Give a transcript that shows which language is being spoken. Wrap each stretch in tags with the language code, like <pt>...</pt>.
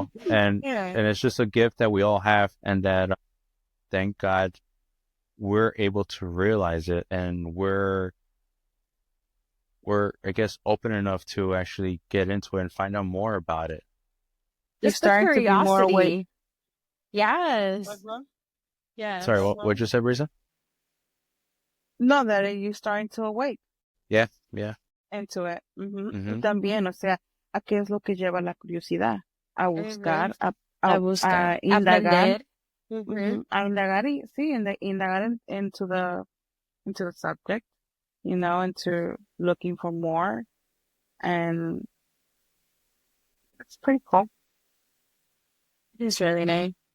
<en>And it's just a gift that we all have, and that thank God we're able to realize it, and we're I guess open enough to actually get into it and find out more about it. Just the starting to be more awake. curiosity. Yes. Yes. Sorry, what'd you say, Brisa? No, that you're starting to awake Yeah. into it. Mhm.</en> <es>También, o sea, ¿a qué es lo que lleva la curiosidad? A buscar, A buscar, indagar. aprender. A indagar indagar</es> <en>into the subject, into looking for more, and it's pretty cool. It's really nice.</en>